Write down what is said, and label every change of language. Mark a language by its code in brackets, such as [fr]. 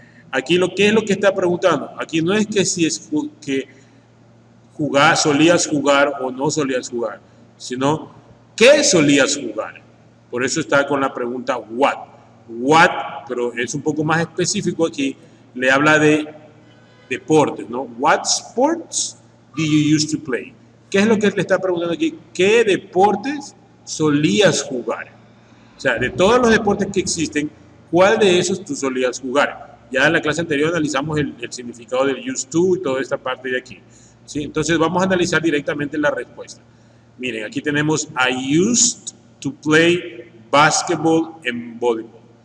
[es] Aquí ¿qué es lo que está preguntando? Aquí no es que si es que solías jugar o no solías jugar, sino ¿qué solías jugar? Por eso está con la pregunta what. What, pero es un poco más específico aquí, le habla de deportes, ¿no? [en] What sports do you used to play? [es] ¿Qué es lo que le está preguntando aquí? ¿Qué deportes solías jugar? O sea, de todos los deportes que existen, ¿cuál de esos tú solías jugar? Ya en la clase anterior analizamos el significado del used to y toda esta parte de aquí, ¿sí? Entonces vamos a analizar directamente la respuesta. Miren, aquí tenemos [en] I used to play basketball and volleyball.